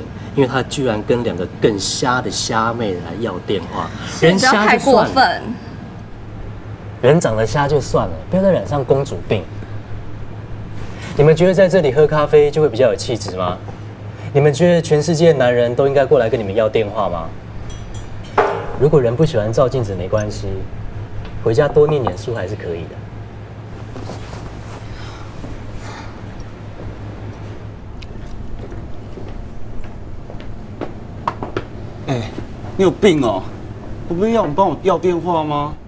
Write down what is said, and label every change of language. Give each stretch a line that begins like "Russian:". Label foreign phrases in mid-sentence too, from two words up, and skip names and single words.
Chinese: 因為他居然跟2個更瞎的蝦妹來要電話，人瞎就算了，人長得瞎就算了，不要再染上公主病。你們覺得在這裡喝咖啡就會比較有氣質嗎？你們覺得全世界的男人都應該過來跟你們要電話嗎？如果人不喜歡照鏡子沒關係，回家多念點書還是可以的。哎，你有病哦！我不是要你帮我要电话吗？